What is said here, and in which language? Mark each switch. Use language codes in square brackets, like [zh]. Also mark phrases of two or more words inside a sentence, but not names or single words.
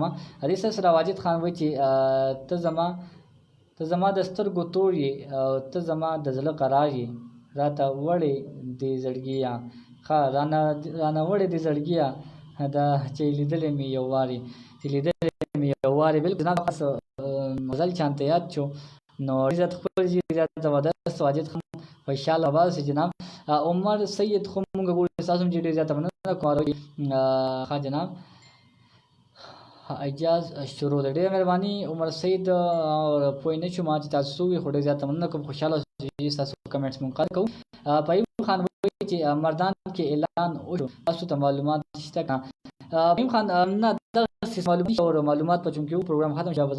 [ps] دې سره سره واجد خان وایي چې ته زما د سترګو تور یې او ته زما د زړه قرار یې راته وړې دې زړګیه ښه رانه وړې دې زړګیه دا چې لیدلې مې یو وارې بلکل جناب غزل چانته یاد شو. نو عزت خپل جی زیات زبردست واجد خان [ur] خوشحال آواز سے جناب. [ps] عمر سید خو مونږ ګورو تاسو هم ډېر زیاته مننه کوم. ښه جناب اجاز شروع ده. ډېره مهرباني عمر سید اور پوه نه شوم چې تاسو وي خو ډېر زیاته مننه کوم. خوشحاله اوسئ تاسو کمنټس مونږ قدر کوو. پیوب خان وایي چې مردان کې اعلان وشو تاسو ته معلومات شته ابراهیم خان نه معلومات او معلومات په چونکه پروګرام ختم شوه